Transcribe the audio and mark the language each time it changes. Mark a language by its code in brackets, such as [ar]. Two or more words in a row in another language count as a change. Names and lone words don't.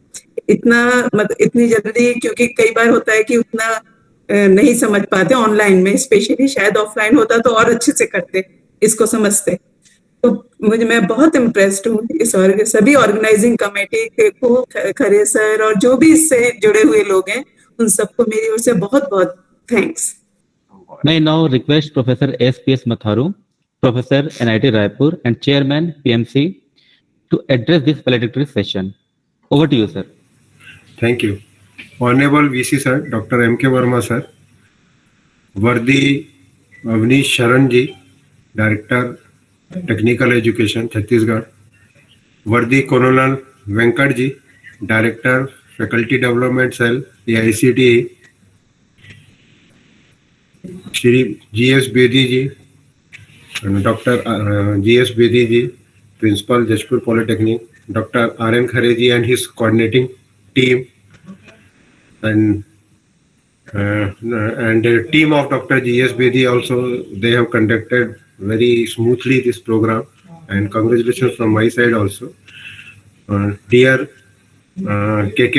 [hi] इतनी जल्दी, क्योंकि कई बार होता है कि उतना नहीं समझ पाते ऑनलाइन में, स्पेशली शायद ऑफलाइन होता तो और अच्छे से करते, इसको समझते। तो मैं बहुत इम्प्रेस्ड हूँ इस सभी [en] organizing committee [hi] को, खरे सर और जो भी इससे जुड़े हुए लोग हैं उन सबको मेरी ओर से बहुत बहुत थैंक्स। [en] May I now request Professor S.P.S. Matharu, Professor NIT Raipur and Chairman PMC to address this valedictory session. Over to you, sir. Thank you. Honorable VC sir, Dr. M.K. Verma sir, Vardi Avnish Sharan ji, Director Technical Education, Chhattisgarh, Vardi Colonel Venkat ji, Director Faculty Development Cell, AICTE, Shri G.S. Bedi ji, Dr. G.S. Bedi ji, Principal Jashpur Polytechnic, Dr. R.N. Khare ji and his coordinating team, and the team of Dr. G.S. Bedi also, they have conducted very smoothly this program, and congratulations from my side also. Dear K.K.